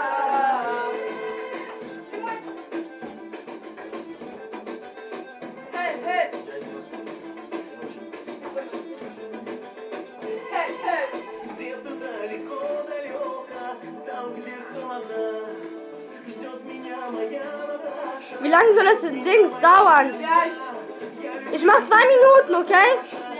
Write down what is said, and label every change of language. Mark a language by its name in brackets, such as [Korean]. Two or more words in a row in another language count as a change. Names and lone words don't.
[Russian] Где-то далеко, там, где холода, ждет меня моя Наташа. [German] Wie lange soll das Ding dauern? Ich mach 2 Minuten, okay?